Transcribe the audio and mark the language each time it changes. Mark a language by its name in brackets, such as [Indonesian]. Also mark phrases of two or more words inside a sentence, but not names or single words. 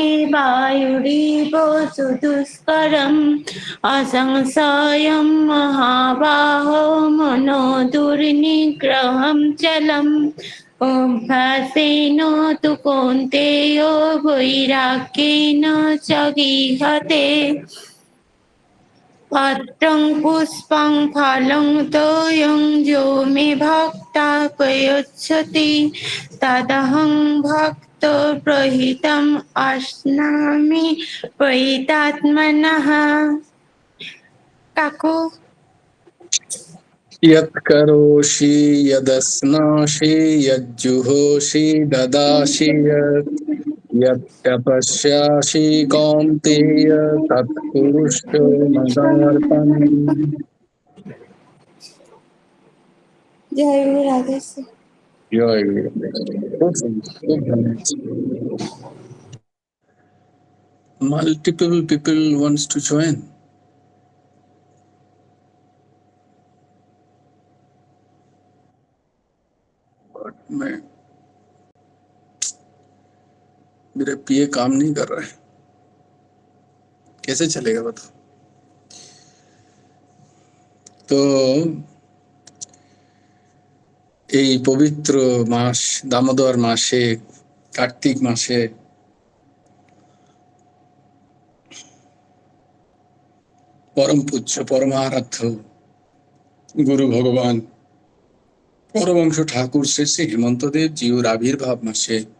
[Sanskrit] वायुरिव सुदुष्करम् असंशयं महाबाहो मनो दुर्निग्रहं चलम् अभ्यासेन तु कौन्तेयो वैराग्येन च गीयते পত্রং পুষ্পং ফলং তোয়ং যো মে ভক্তা প্রয়চ্ছতি তদহং ভক্ত প্রহিতম অশ্নামি প্রহিতাত্মনঃ। [Bangla] কাকু [Sanskrit] यत् करोषि यदस्नासि यज्जुहोषि ददासि यत् तपस्यासि कौन्तेय तत्कुरुष्व मदर्पणम्। [Bangla] জয় গুরু রাধে। জয় গুরু। খুব সুন্দর, খুব ভালো। [English] Multiple people wants to join. [Hindi] But मेरा पीए काम नहीं कर रहा है, कैसे चलेगा बताओ। [Bangla] तो এই পবিত্র মাস দামোদর মাসে, কার্তিক মাসে পরম পূজ্য পরমারাধ্য গুরু ভগবান পরমংশ ঠাকুর শ্রী শ্রী হেমন্তদেব জিউর আবির্ভাব মাসে